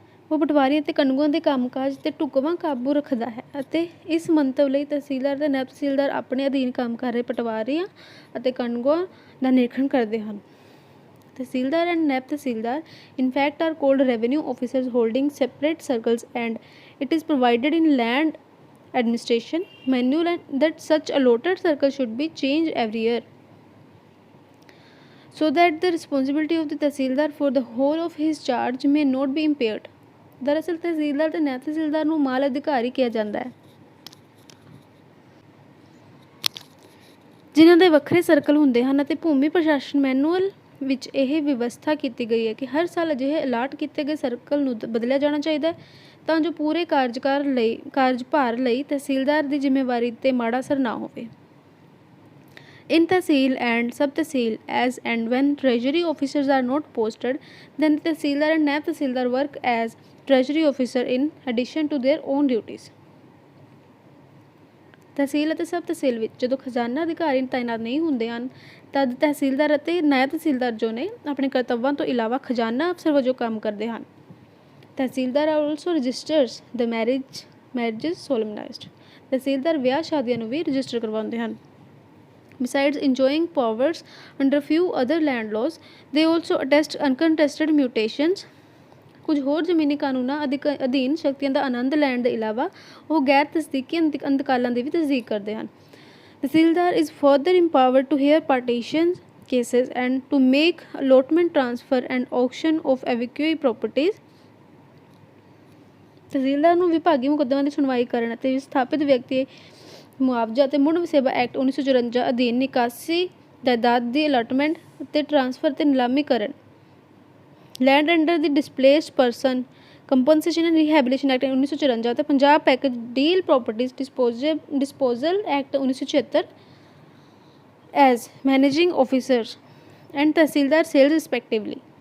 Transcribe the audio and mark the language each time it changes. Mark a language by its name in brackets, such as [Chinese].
[Punjabi] ਉਹ ਪਟਵਾਰੀ ਅਤੇ ਕਨਗੋਆਂ ਦੇ ਕੰਮਕਾਜ 'ਤੇ ਢੁਕਵਾਂ ਕਾਬੂ ਰੱਖਦਾ ਹੈ ਅਤੇ ਇਸ ਮੰਤਵ ਲਈ ਤਹਿਸੀਲਦਾਰ ਅਤੇ ਨਾਇਬ ਤਹਿਸੀਲਦਾਰ ਆਪਣੇ ਅਧੀਨ ਕੰਮ ਕਰ ਰਹੇ ਪਟਵਾਰੀਆਂ ਅਤੇ ਕਨਗੋਆਂ ਦਾ ਨਿਰੀਖਣ ਕਰਦੇ ਹਨ। [English] Tehsildar and naib tehsildar in fact are called revenue officers holding separate circles, and it is provided in land administration manual that such allotted circle should be changed every year so that the responsibility of the tehsildar for the whole of his charge may not be impaired। [Punjabi] ਦਰਅਸਲ ਤਹਿਸੀਲਦਾਰ ਅਤੇ ਨਾਇਬ ਤਹਿਸੀਲਦਾਰ ਨੂੰ ਮਾਲ ਅਧਿਕਾਰੀ ਕਿਹਾ ਜਾਂਦਾ ਹੈ, ਜਿਨ੍ਹਾਂ ਦੇ ਵੱਖਰੇ ਸਰਕਲ ਹੁੰਦੇ ਹਨ ਅਤੇ ਭੂਮੀ ਪ੍ਰਸ਼ਾਸਨ ਮੈਨੂਅਲ ਵਿੱਚ ਇਹ ਵਿਵਸਥਾ ਕੀਤੀ ਗਈ ਹੈ ਕਿ ਹਰ ਸਾਲ ਅਜਿਹੇ ਅਲਾਟ ਕੀਤੇ ਗਏ ਸਰਕਲ ਨੂੰ ਬਦਲਿਆ ਜਾਣਾ ਚਾਹੀਦਾ ਹੈ ਤਾਂ ਜੋ ਪੂਰੇ ਕਾਰਜਭਾਰ ਲਈ ਤਹਿਸੀਲਦਾਰ ਦੀ ਜ਼ਿੰਮੇਵਾਰੀ 'ਤੇ ਮਾੜਾ ਅਸਰ ਨਾ ਹੋਵੇ। [English] In Tehsil and Sub-Tehsil, as and when treasury officers are not posted, then the Tehsildar and Naib Tehsildar work as treasury officer in addition to their own duties। [Punjabi] ਤਹਿਸੀਲ ਅਤੇ ਸਬ ਤਹਿਸੀਲ ਵਿੱਚ ਜਦੋਂ ਖਜ਼ਾਨਾ ਅਧਿਕਾਰੀ ਤਾਇਨਾਤ ਨਹੀਂ ਹੁੰਦੇ ਹਨ ਤਦ ਤਹਿਸੀਲਦਾਰ ਅਤੇ ਨਾਇਬ ਤਹਿਸੀਲਦਾਰ ਜੋ ਨੇ ਆਪਣੇ ਕਰਤੱਵਾਂ ਤੋਂ ਇਲਾਵਾ ਖਜ਼ਾਨਾ ਅਫਸਰ ਵਜੋਂ ਕੰਮ ਕਰਦੇ ਹਨ। [English] Tehsildar also registers the marriages solemnized. [Punjabi] ਤਹਿਸੀਲਦਾਰ ਵਿਆਹ ਸ਼ਾਦੀਆਂ ਨੂੰ ਵੀ ਰਜਿਸਟਰ ਕਰਵਾਉਂਦੇ ਹਨ। [English] Besides enjoying powers under few other land laws, they also attest uncontested mutations। [Punjabi] ਕੁਝ ਹੋਰ ਜ਼ਮੀਨੀ ਕਾਨੂੰਨਾਂ ਅਧੀਨ ਸ਼ਕਤੀਆਂ ਦਾ ਆਨੰਦ ਲੈਣ ਦੇ ਇਲਾਵਾ ਉਹ ਗੈਰ ਤਸਦੀਕੀ ਇੰਤਕਾਲਾਂ ਦੀ ਵੀ ਤਸਦੀਕ ਕਰਦੇ ਹਨ। [English] Tehsildar is further empowered to hear partition cases and to make allotment, transfer and auction of evacuee properties। [Punjabi] ਤਹਿਸੀਲਦਾਰ ਨੂੰ ਵਿਭਾਗੀ ਮੁਕੱਦਮਿਆਂ ਦੀ ਸੁਣਵਾਈ ਕਰਨ ਅਤੇ ਵਿਸਥਾਪਿਤ ਵਿਅਕਤੀ ਮੁਆਵਜ਼ਾ ਅਤੇ ਮੁੜ ਵਸੇਬਾ ਐਕਟ 1954 ਅਧੀਨ ਨਿਕਾਸੀ ਜਾਇਦਾਦ ਦੀ ਅਲਾਟਮੈਂਟ ਅਤੇ ਟਰਾਂਸਫਰ ਅਤੇ ਨਿਲਾਮੀ ਕਰਨ, [English] land under the [Punjabi] ਡਿਸਪਲੇਸਡ person compensation and rehabilitation act 1954 ਅਤੇ Punjab package deal properties disposal act 1976 [English] As managing officers and tehsildar sales respectively.